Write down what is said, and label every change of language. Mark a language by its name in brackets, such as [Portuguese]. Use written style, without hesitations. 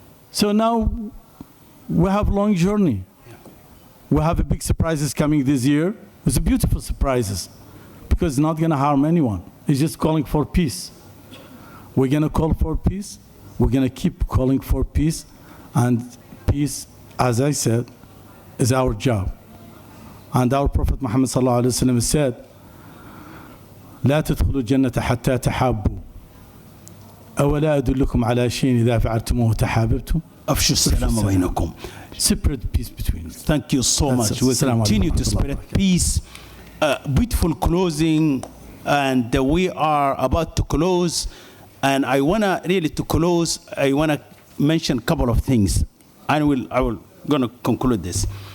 [English] So now we have a long journey. We have a big surprises coming this year. It's a beautiful surprises because it's not going to harm anyone. It's just calling for peace. We're going to call for peace. We're going to keep calling for peace. And peace, as I said, is our job. And our Prophet Muhammad sallallahu alaihi wasallam said, [Arabic] لا تدخلوا الجنة حتى تحابوا أولا أدلكم على شيء إذا فعلتموه تحاببتم أفشوا السلام بينكم. [English] Separate peace between us. Thank you so much. We continue to spread peace. Beautiful closing, and we are about to close. And I wanna really to close. I wanna mention a couple of things, and I will gonna conclude this.